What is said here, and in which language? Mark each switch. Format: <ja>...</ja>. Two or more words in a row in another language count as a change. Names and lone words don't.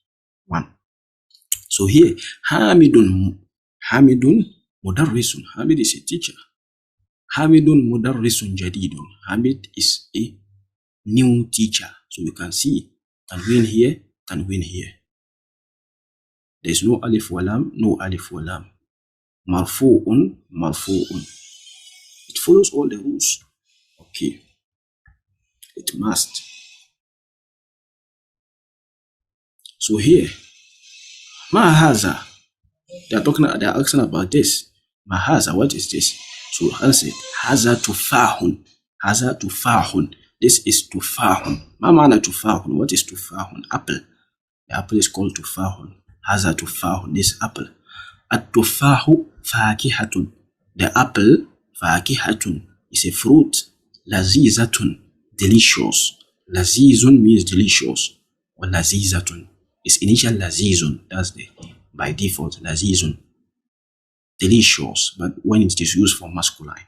<en>So here,</en> <ar>حامدٌ مدرّسٌ.</ar> <en>Hamid is a teacher.</en> <ar>حامدٌ مدرّسٌ جديدٌ.</ar> <en>Hamid is a new teacher. So you can see tanween here, tanween here. There's no</en> <ar>ألف ولام,</ar> <en>no</en> <ar>ألف ولام. مرفوعٌ، مرفوعٌ.</ar> <en>It follows all the rules. Okay. It must. So here, Maw-izah. They are asking about this. Maw-izah, what is this? So answer it.</en> <ar>هذا تفاحٌ. هذا تفاحٌ.</ar> <en>This is</en> <ar>tufahun. ما معنى تفاحٌ?</ar> <en>What is tufahun? Apple. The apple is called tufahun.</en> <ar>هذا تفاحٌ.</ar> <en>This apple.</en> <ar>التفاحُ فاكهةٌ.</ar> <en>The apple, fakihatun, is a fruit. Lazizatun, delicious. Lazizun means delicious. Or lazizatun. It's initial lazizun. That's the by default lazizun. Delicious, but when it is used for masculine.</en>